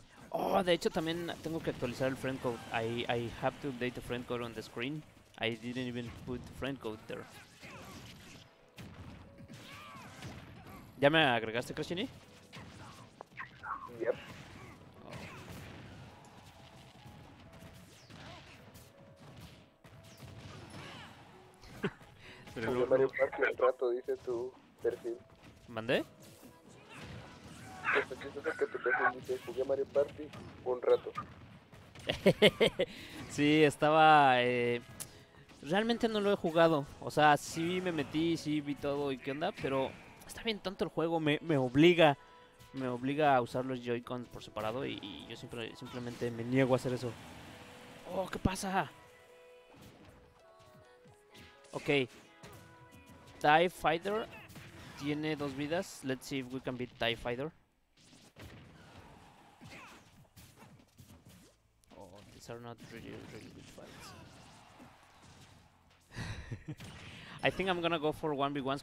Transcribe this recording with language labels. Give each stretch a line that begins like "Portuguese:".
Spanish: Oh, de hecho también tengo que actualizar el friend code.
English: I have to update the friend code on the screen. I didn't even put the friend code there.
Spanish: ¿Ya me agregaste, Crashini?
English: Yep.
Spanish: Pero Jugué Mario Party un rato, dice tu perfil. ¿Mandé? Esto chistoso que tu perfil dice, jugué Mario Party un rato. Sí, estaba... realmente no lo he jugado. O sea, sí me metí, sí vi todo y qué onda, pero está bien tonto el juego, me obliga. Me obliga a usar los Joy-Cons por separado y yo simplemente me niego a hacer eso. Oh, ¿qué pasa? Ok. TIE Fighter tiene 2 vidas.
English: Let's see if we can beat TIE Fighter. Oh, these are not really good fights. I think I'm gonna go for 1v1s.